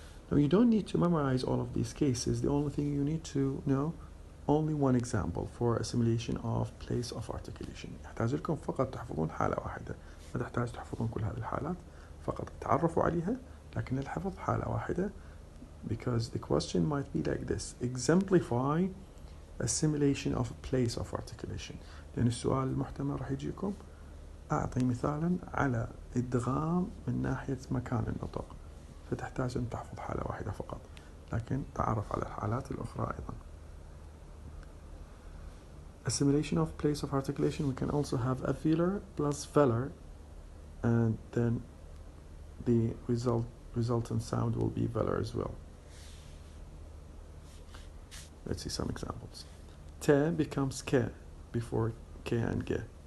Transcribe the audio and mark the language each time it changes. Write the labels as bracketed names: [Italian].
[English] Now you don't need to memorize all of these cases. The only thing you need to know only one example for assimilation of place of articulation. [Arabic] يحتاج لكم فقط تحفظون حالة واحدة. ما تحتاج تحفظون كل هذه الحالات، فقط تعرفوا عليها لكن الحفظ حالة واحدة. [English] Because the question might be like this: exemplify assimilation of place of articulation. [Arabic] لأن السؤال المحتمل راح يجيكم أعطي مثالا على إدغام من ناحية مكان النطق، فتحتاج أن تحفظ حالة واحدة فقط، لكن تعرف على الحالات الأخرى أيضا. [English] Assimilation of place of articulation, we can also have avular plus velar, and then the resultant sound will be velar as well. Let's see some examples. Te becomes ke before ke and ge.